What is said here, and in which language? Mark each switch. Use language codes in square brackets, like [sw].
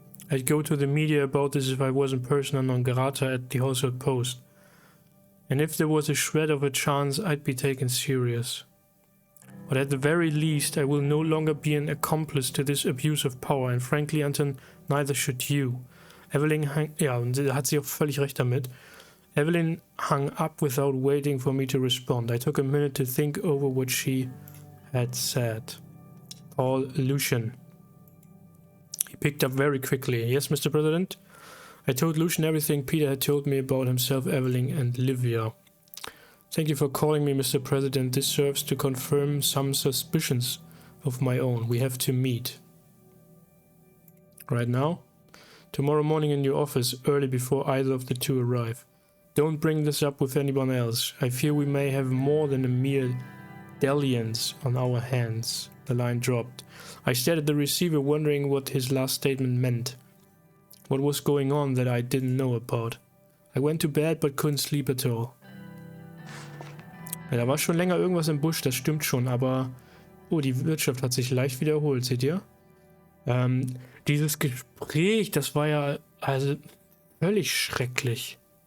[en] I'd go to the media about this if I wasn't persona non grata at the household post. And if there was a shred of a chance, I'd be taken serious. But at the very least, I will no longer be an accomplice to this abuse of power. And frankly, Anton, neither should you. [de] Evelyn ja, und da hat sie auch völlig recht damit. [en] Evelyn hung up without waiting for me to respond. I took a minute to think over what she had said. Paul Lucian. He picked up very quickly. Yes, Mr. President? I told Lucian everything Peter had told me about himself, Evelyn, and Livia. Thank you for calling me, Mr. President. This serves to confirm some suspicions of my own. We have to meet. Right now? Tomorrow morning in your office, early before either of the two arrive. Don't bring this up with anyone else. I fear we may have more than a mere dalliance on our hands. The line dropped. I stared at the receiver, wondering what his last statement meant. What was going on that I didn't know about? I went to bed but couldn't sleep at all. [de] Ja, da war schon länger irgendwas im Busch, das stimmt schon, aber... Oh, die Wirtschaft hat sich leicht wiederholt, seht ihr? Dieses Gespräch, das war ja also völlig schrecklich.